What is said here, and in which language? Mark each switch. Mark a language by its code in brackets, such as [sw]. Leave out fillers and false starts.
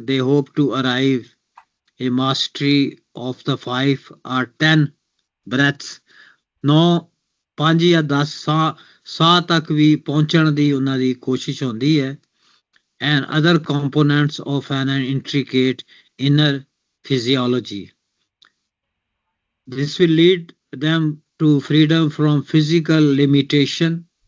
[en] they hope to arrive a mastery of the 5 or 10 [pa] breaths 9 5 ਜਾਂ 10 ਸਾਹ ਤੱਕ ਵੀ ਪਹੁੰਚਣ ਦੀ ਉਹਨਾਂ ਦੀ ਕੋਸ਼ਿਸ਼ ਹੁੰਦੀ ਹੈ [en] and other components of an intricate inner physiology. This will lead them to freedom from physical limitation.